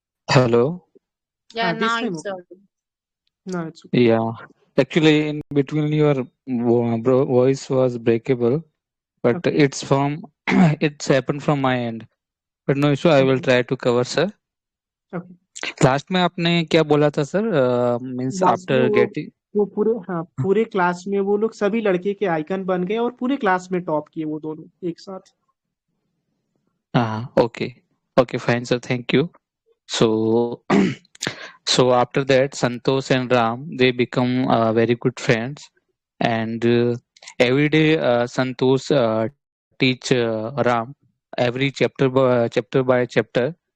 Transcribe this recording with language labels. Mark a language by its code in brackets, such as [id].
[en] hello. Yeah, This now time it's okay. audible. Now it's okay. Yeah, actually, in between your voice was breakable, but Okay. it's from it's happened from my end. But no issue, I will Okay. try to cover, sir. Okay. [hi] Last में आपने क्या बोला था sir? [en] means [hi] last में [en] after getting [hi] वो पूरे class में वो लोग सभी लड़के के आइकन बन गए, और पूरे क्लास में टॉप किए वो दोनों एक साथ। [en] okay, fine sir, thank you. So so after that, Santosh and Ram, they become very good friends, and every day Santosh teach Ram every chapter by chapter.